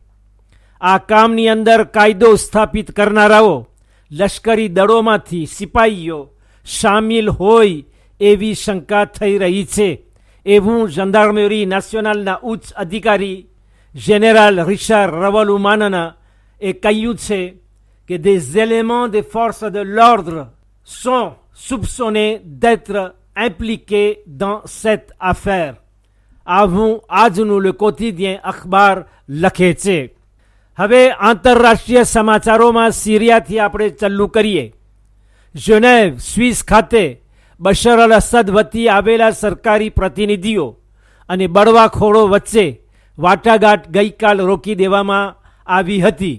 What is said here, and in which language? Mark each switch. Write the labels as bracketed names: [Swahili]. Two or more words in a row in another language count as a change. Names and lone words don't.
[Gujarati] આ કામની અંદર કાયદો સ્થાપિત કરનારાઓ લશ્કરી દળોમાંથી સિપાહીઓ સામેલ હોય એવી શંકા થઈ રહી છે. એવું જંદાર્મેરી નેશનલના ઉચ્ચ અધિકારી જેનેરલ રિચાર્ડ રવલુમાનના એ કહ્યું છે કે [French] des éléments des forces de l'ordre sont soupçonnés d'être impliqués dans cette affaire. [Gujarati] આવું આજનું લે કોથિદિયન અખબાર લખે છે. હવે આંતરરાષ્ટ્રીય સમાચારોમાં સિરિયાથી આપણે ચાલુ કરીએ. ઝેનેવ, સ્વિસ ખાતે બશર અલ અસદ વતી આવેલા સરકારી પ્રતિનિધિઓ અને બળવાખોરો વચ્ચે વાટાઘાટ ગઈકાલ રોકી દેવામાં આવી હતી.